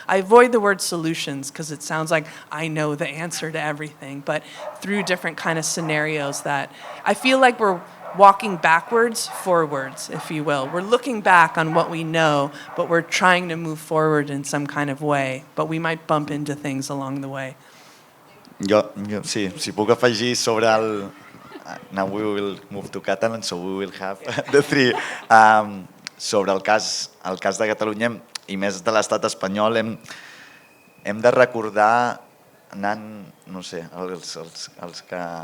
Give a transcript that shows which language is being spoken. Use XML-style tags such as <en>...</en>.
<en>I avoid the word solutions because it sounds like I know the answer to everything, but through different kind of scenarios that I feel like we're walking backwards, forwards, if you will. We're looking back on what we know, but we're trying to move forward in some kind of way, but we might bump into things along the way.</en> <ca>Jo sí, si puc afegir sobre el...</ca> <en>Now we will move to Catalan, so we will have the three.</en> <ca>Sobre el cas de Catalunya i més de l'estat espanyol, hem de recordar, anant, no sé, els que</ca>